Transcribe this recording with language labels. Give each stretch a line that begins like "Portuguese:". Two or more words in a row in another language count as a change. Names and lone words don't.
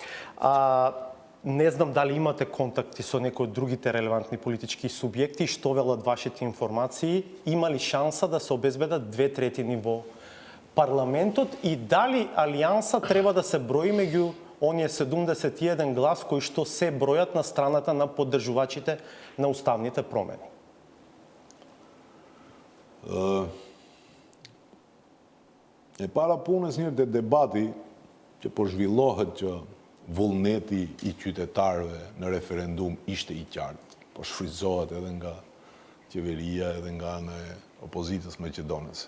Macedonian: Не знам дали имате контакти со некои од другите релевантни политички субјекти, што велат вашите информации, има ли шанса да се обезбедат 2/3 во парламентот и дали Алијанса треба да се брои меѓу оние 71 глас кои што се бројат на страната на поддржувачите на уставните промени.
Albanian: E para punës njërë të debati që po zhvillohet që vullneti i qytetarëve në referendum ishte i qartë, po shfrytëzohet edhe nga qeveria edhe nga ana e opozitës maqedonese.